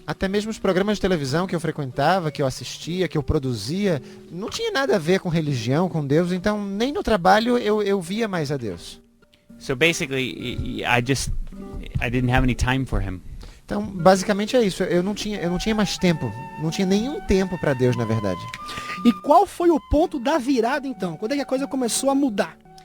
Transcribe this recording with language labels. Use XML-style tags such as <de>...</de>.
<pt>Até mesmo os programas de televisão que eu frequentava, que eu assistia, que eu produzia, não tinha nada a ver com religião, com Deus, então nem no trabalho eu via mais a Deus.</pt> <en>So basically I didn't have any time for him.</en> <pt>Então, basicamente é isso. Eu não tinha mais tempo. Não tinha nenhum tempo para Deus, na verdade. E qual foi o ponto da virada, então? Quando é que a coisa começou a mudar?</pt>